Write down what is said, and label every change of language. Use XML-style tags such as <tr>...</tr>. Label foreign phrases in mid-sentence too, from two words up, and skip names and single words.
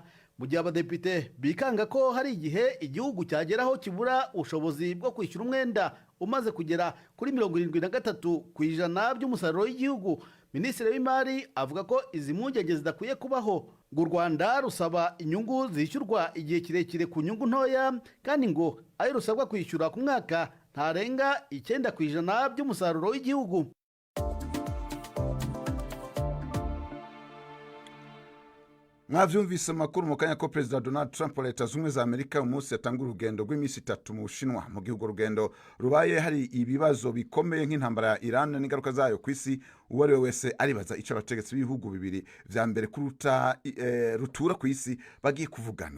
<rw>Mu gihe abadepite bikanga ko hari igihe igihugu cyageraho kibura ubushobozi bwo kwishyura umwenda umaze kugera kuri 73% by'umusaruro w'igihugu, Minisitiri w'Imari avuga ko izi mpungenge zidakwiye kubaho. U Rwanda rusaba inyungu zishyurwa igihe kirekire ku nyungu ntoya kandi ngo ayo rusabwa kwishyura ku mwaka ntarenga 9% by'umusaruro w'igihugu.</rw> <rn>Mwavyumvise makuru mu kanya ko President Donald Trump wa Leta Zunze za Amerika umunsi yatanga urugendo rw'iminsi 3 mu Bushinwa. Mu gihugu rugendo rubaye hari ibibazo bikomeye nk'intambara ya Iran n'ingaruka zayo kwisi, uwari wese aribaza ico abategetsi b'ibihugu bibiri vya mbere kuruta rutura kwisi bagiye kuvugana.</rn>